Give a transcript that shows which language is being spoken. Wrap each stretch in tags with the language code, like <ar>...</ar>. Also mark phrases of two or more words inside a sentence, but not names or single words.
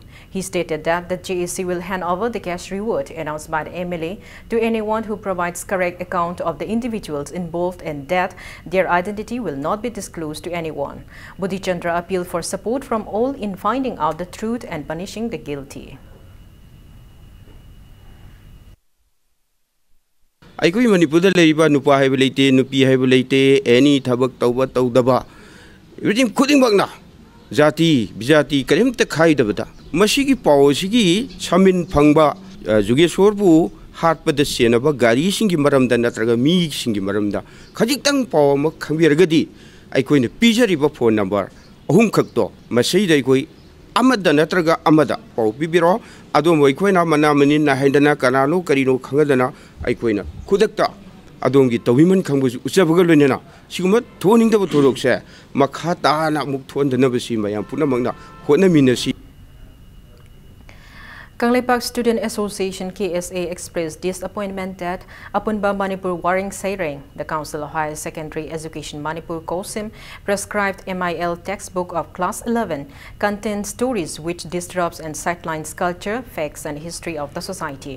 <en>He stated that the GSC will hand over the cash reward announced by the MLA to anyone who provides correct account of the individuals involved and that their identity will not be disclosed to anyone. Budi Chandra appealed for support from all in finding out the truth and punishing the guilty.</en> <mni>Aikoi Manipur da leiba nupa haiba leite nupi haiba leite any thabak tauba taudaba everything khuding bagna jati bijati karim ta khai dabada masigi paw sigi chamin phangba jugeshwar bu hat pada senaba gari singi maramda natraga mi singi maramda khajik tang paw ma khangbiragadi aikoi ne pijari ba</mni> <en>phone number</en> <mni>ahum khakto masai dai koi amada natraga amada paw bibiro adom aikoi na mana manin na haindana kanano karino khangadana aikoi na khudakta adongi tawiman khangbu uchabaga loinena siguma thoningda thorokse makha ta na muk thondana basi mayam punamangna hona minasi.</mni> <en>Kanglei Park Student Association KSA expressed disappointment that upon Manipur Waring Saireng, the Council of Higher Secondary Education Manipur COSIM prescribed MIL textbook of class 11 contains stories which disrupts and sidelines culture, facts and history of the society.</en>